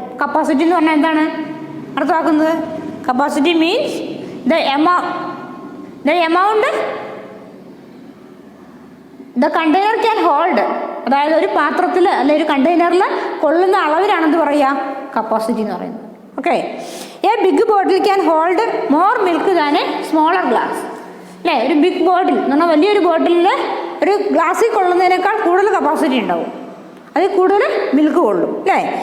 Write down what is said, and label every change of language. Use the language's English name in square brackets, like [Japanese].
[Malayalam] Capacity എന്ന് പറഞ്ഞാൽ എന്താണ് അർത്ഥമാക്കുന്നത്? [English] Capacity means the amount the container can hold. [Malayalam] അതായത് ഒരു പാത്രത്തിൽ അല്ലെങ്കിൽ ഒരു കണ്ടെയ്നറിൽ കൊള്ളുന്ന അളവിലാണെന്ന് പറയുക കപ്പാസിറ്റി എന്ന് പറയുന്നത്. Okay. [English] A big bottle can hold more milk than a smaller glass. അല്ലേ? [Malayalam] ഒരു ബിഗ് ബോട്ടിൽ എന്ന് പറഞ്ഞാൽ വലിയൊരു ബോട്ടിലിൽ ഒരു ഗ്ലാസ്സിൽ കൊള്ളുന്നതിനേക്കാൾ കൂടുതൽ കപ്പാസിറ്റി ഉണ്ടാവും, അതിൽ കൂടുതൽ മിൽക്ക് കൊള്ളും. അല്ലേ?